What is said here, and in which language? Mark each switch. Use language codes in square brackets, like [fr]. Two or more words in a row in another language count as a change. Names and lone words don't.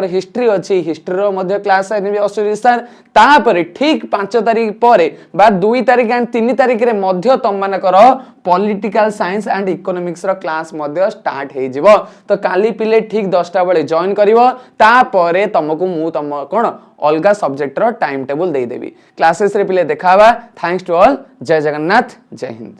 [or] ହିଷ୍ଟ୍ରୀ ଅଛି ହିଷ୍ଟ୍ରୀ ର ମଧ୍ୟ କ୍ଲାସ ଆଣିବେ ଅଶୋକ ସର ତାପରେ ଠିକ 5 ତାରିଖ ପରେ ବା 2 ତାରିଖ ଏଣ୍ଡ 3 ତାରିଖ ରେ ମଧ୍ୟ ତମନ କର [en] political science and economics [or] ର କ୍ଲାସ ମଧ୍ୟ ଷ୍ଟାର୍ଟ ହେ ଯିବ ତ କାଲି ପିଲେ ଠିକ 10ଟା ବେଳେ ଜଏନ କରିବ ତାପରେ ତୁମକୁ ମୁଁ ତୁମ କୋଣ ଅଲଗା ସବଜେକ୍ଟ ର [en] time table [or] ଦେ ଦେବି କ୍ଲାସେସ ରେ ପିଲେ ଦେଖାବା [en] thanks to all [or] ଜୟ ଜଗନ୍ନାଥ ଜୟ ହିନ୍ଦ।